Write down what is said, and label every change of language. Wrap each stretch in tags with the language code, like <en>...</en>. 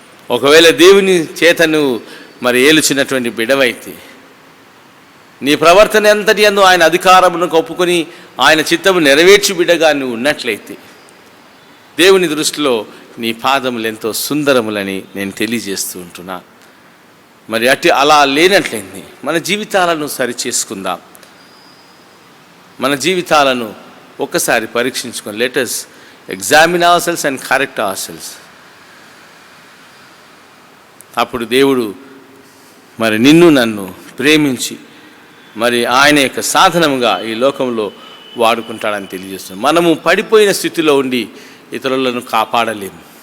<te>ఒకవేళ దేవుని చేత నువ్వు ఏలుచున్నటువంటి బిడవైతే, నీ ప్రవర్తన ఎంతటి అందు ఆయన అధికారమును ఒప్పుకొని ఆయన చిత్తము నెరవేర్చి బిడగా నువ్వు ఉన్నట్లయితే దేవుని దృష్టిలో నీ పాదములు ఎంతో సుందరములని నేను తెలియజేస్తూ ఉంటున్నా. అలా లేనట్లయింది మన జీవితాలను సరిచేసుకుందాం. మన జీవితాలను ఒక్కసారి పరీక్షించుకొని,</te> <en>Let us examine ourselves and correct ourselves.</en> <te>అప్పుడు దేవుడు నిన్ను నన్ను ప్రేమించి ఆయన యొక్క సాధనముగా ఈ లోకంలో వాడుకుంటాడని తెలియజేస్తున్నాం. మనము పడిపోయిన స్థితిలో ఉండి ఇతరులను కాపాడలేము.</te>